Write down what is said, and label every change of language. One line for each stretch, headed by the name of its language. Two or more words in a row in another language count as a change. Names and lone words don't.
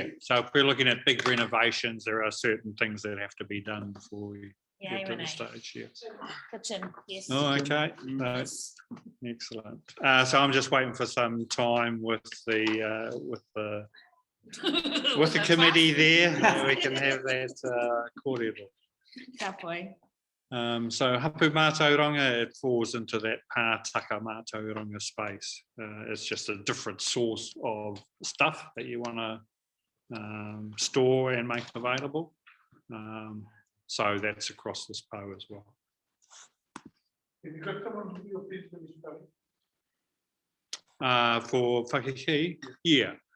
English: So if we're looking at big renovations, there are certain things that have to be done before we Yeah, get to the Renee. stage. Yeah. Kitchen, yes. Oh, okay. Yes. Excellent. So I'm just waiting for some time with the committee there, so we can have that cordial.
Māori: Ka pai. So hapu mātauranga,
English: it falls into that
Māori: pātaka mātauranga
English: space. It's just a different source of stuff that you want to store and make available. So that's across this PO as well. Have you got someone to do your feasibility study? For whakahī, yeah.